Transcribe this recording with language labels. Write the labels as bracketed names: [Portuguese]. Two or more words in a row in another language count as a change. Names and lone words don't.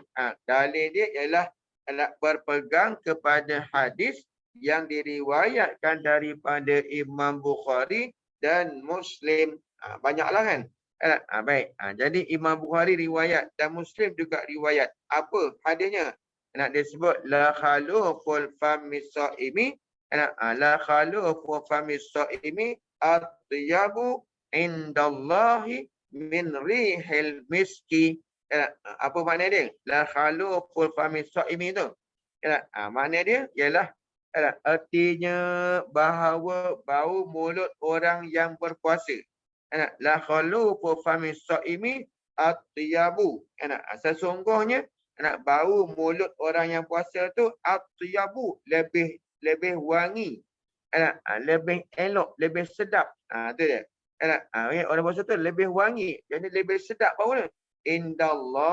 [Malay] Dalil dia ialah berpegang kepada hadis yang diriwayatkan daripada Imam Bukhari dan Muslim. Banyaklah kan? Baik. Jadi Imam Bukhari riwayat dan Muslim juga riwayat. Apa hadisnya? Dia sebut [Arabic] لخلوف فم الصائم. لخلوف فم الصائم أطيب عند الله من ريح المسك. [Malay] Apa makna dia? [Arabic] لخلوف فم الصائم tu. [Malay] Makna dia ialah artinya bahawa bau mulut orang yang berpuasa. [Arabic] لخلوف فم الصائم أطيب. [Malay] Sesungguhnya bau mulut orang yang puasa tu atyabu, lebih wangi. Lebih elok, lebih sedap. Tu dia. Orang puasa tu lebih wangi, jadi lebih sedap bau dia.